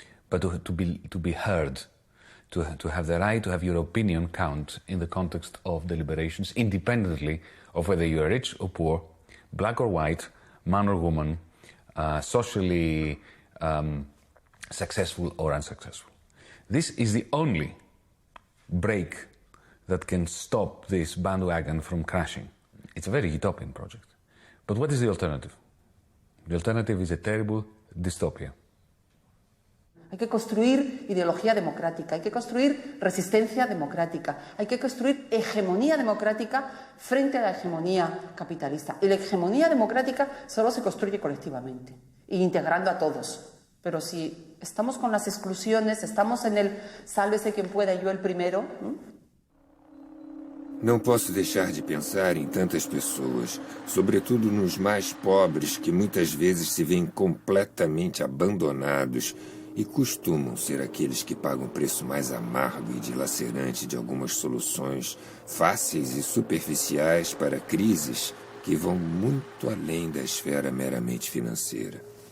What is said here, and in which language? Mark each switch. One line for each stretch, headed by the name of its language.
English: but to be heard, to have the right to have your opinion count in the context of deliberations, independently of whether you are rich or poor, black or white, man or woman, socially successful or unsuccessful. This is the only break that can stop this bandwagon from crashing. It's a very utopian project. But what is the alternative? The alternative is a terrible dystopia.
Spanish: Hay que construir ideología democrática, hay que construir resistencia democrática, hay que construir hegemonía democrática frente a la hegemonía capitalista. Y la hegemonía democrática solo se construye colectivamente, e integrando a todos. Pero si estamos con las exclusiones, estamos en el sálvese quien pueda y yo el primero.
Portuguese: Não posso deixar de pensar em tantas pessoas, sobretudo nos mais pobres, que muitas vezes se veem completamente abandonados e costumam ser aqueles que pagam o preço mais amargo e dilacerante de algumas soluções fáceis e superficiais para crises que vão muito além da esfera meramente financeira.